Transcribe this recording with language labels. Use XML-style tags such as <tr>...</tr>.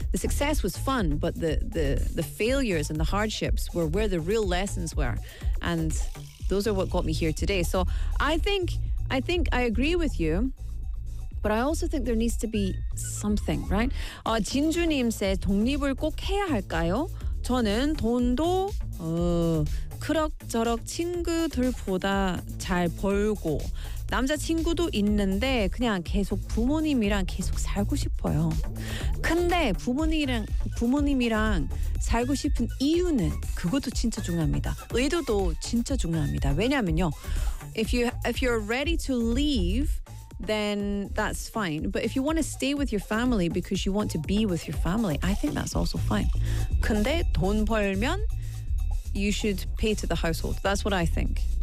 <en>The success was fun, but the failures and the hardships were where the real lessons were. And those are what got me here today. So I think I agree with you. But I also think there needs to be something, right?</en> <ko>진주님 says, 독립을 꼭 해야 할까요? 저는 돈도 그럭저럭 친구들보다 잘 벌고 남자친구도 있는데 그냥 계속 부모님이랑 계속 살고 싶어요. 근데 부모님이랑 살고 싶은 이유는 그것도 진짜 중요합니다. 의도도 진짜 중요합니다. 왜냐면요,</ko> <en>if you're ready to leave, then that's fine. But if you want to stay with your family because you want to be with your family, I think that's also fine.</en> <ko>근데 돈 벌면</ko> <en>you should pay to the household. That's what I think.</en>